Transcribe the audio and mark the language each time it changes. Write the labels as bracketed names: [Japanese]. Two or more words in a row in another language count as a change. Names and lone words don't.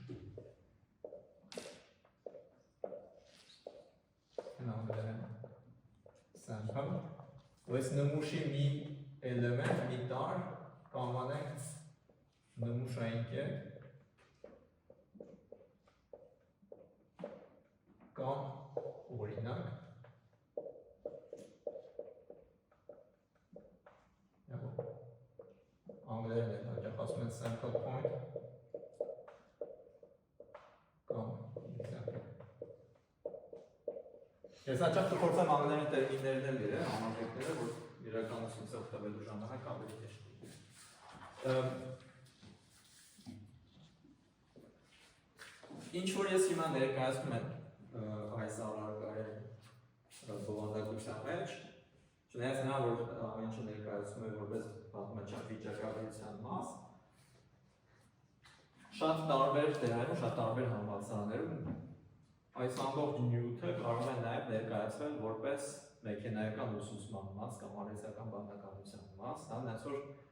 [Armenian] sample, ու այս նմուշի մի էլեմենտ, մի տար կանվանենք նմուշային կետ կամ օրինակ անգլերեն էլ հաճախ ասում են [English] sample point [Armenian] կամ example։ Ես հաճախ կփորձեմ անգլերեն տերմիններն էլ գրել, համակարգները, որ իրականությունից օգտվելու ժամանակ ավելի հեշտ լինի։ Ինչ որ ես հիմա ներկայացնում եմ այս առարկայի բովանդակության մեջ, չնայած նա որ ամեն ինչը ներկայացնում է որպես պատմական վիճակագրության մաս, շատ տարբեր դերերում, շատ տարբեր համալսարաններում այս ամբողջ նյութը կարող է նաև ներկայացվել որպես մեքենայական ուսուցման մաս կամ արհեստական բանականության մաս, հենց որ